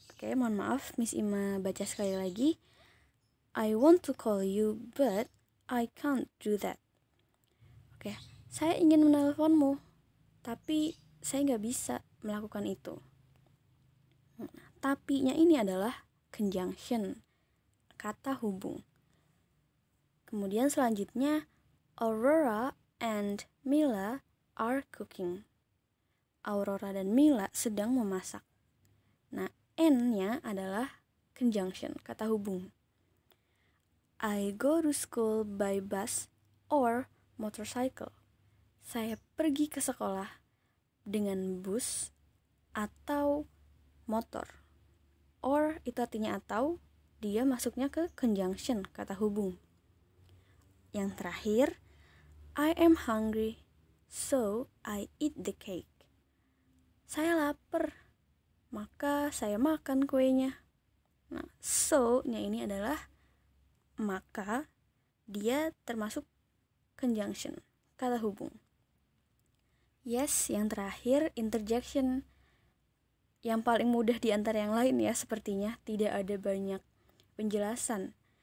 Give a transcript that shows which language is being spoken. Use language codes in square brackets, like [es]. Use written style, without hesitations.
[id] Oke, mohon maaf, Miss Ima baca sekali lagi. [en] I want to call you, but I can't do that. [id] Oke, saya ingin menelponmu, tapi saya nggak bisa melakukan itu. Tapinya ini adalah conjunction, kata hubung. Kemudian selanjutnya, [en] Aurora and Mila are cooking. [id] Aurora dan Mila sedang memasak. Nah, and-nya adalah conjunction, kata hubung. [en] I go to school by bus or motorcycle. [id] Saya pergi ke sekolah dengan bus atau motor. Or itu artinya atau, dia masuknya ke conjunction, kata hubung. Yang terakhir, [en] I am hungry, so I eat the cake. [id] Saya lapar, maka saya makan kuenya. Nah, so-nya ini adalah maka, dia termasuk conjunction, kata hubung. Yes, yang terakhir interjection. Yang paling mudah di antara yang lain ya, sepertinya tidak ada banyak penjelasan.